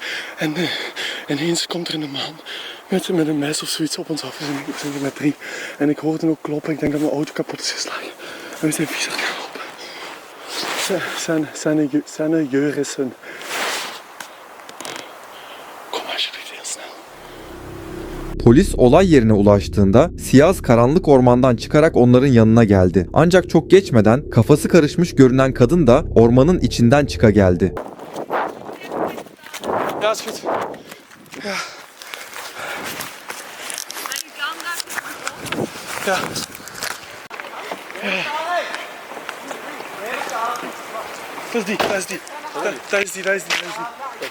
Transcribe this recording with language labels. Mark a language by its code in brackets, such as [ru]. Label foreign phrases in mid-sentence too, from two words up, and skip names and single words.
[nl] En ineens komt er een man met een mes of zoiets op ons af. We zijn hier met 3. En ik hoorde ook kloppen. Ik denk dat mijn auto kapot is geslagen. En we zijn vies aan het lopen. Zijn Jurissen. Kom alsjeblieft heel snel. [tr] Polis olay yerine ulaştığında Siyaz karanlık ormandan çıkarak onların yanına geldi. Ancak çok geçmeden kafası karışmış görünen kadın da ormanın içinden çıka geldi. [nl] Ja, is goed. Ja. Ja. Dat is die, dat is die. Dat is die, dat is die, dat is die.